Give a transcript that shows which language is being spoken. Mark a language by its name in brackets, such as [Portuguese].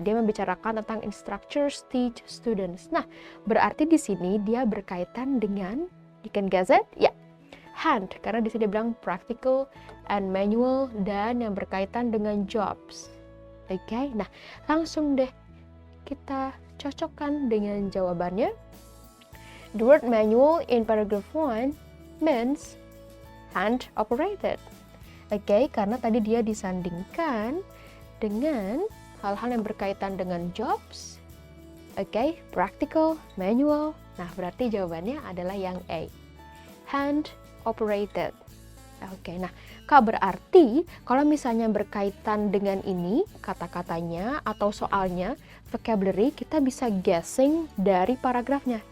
[Indonesian] Dia membicarakan tentang instructors teach students. Nah, berarti di sini dia berkaitan dengan, [English] you can guess it? [Indonesian] Ya, hand. Karena di sini dia bilang practical and manual dan yang berkaitan dengan jobs. Oke, nah langsung deh kita cocokkan dengan jawabannya. [English] The word manual in paragraph 1 means hand operated. [Indonesian] Oke, karena tadi dia disandingkan dengan hal-hal yang berkaitan dengan jobs. Oke, practical, manual. Nah, berarti jawabannya adalah yang A. Hand operated. Oke, nah, berarti kalau misalnya berkaitan dengan ini, kata-katanya atau soalnya, vocabulary, kita bisa guessing dari paragrafnya.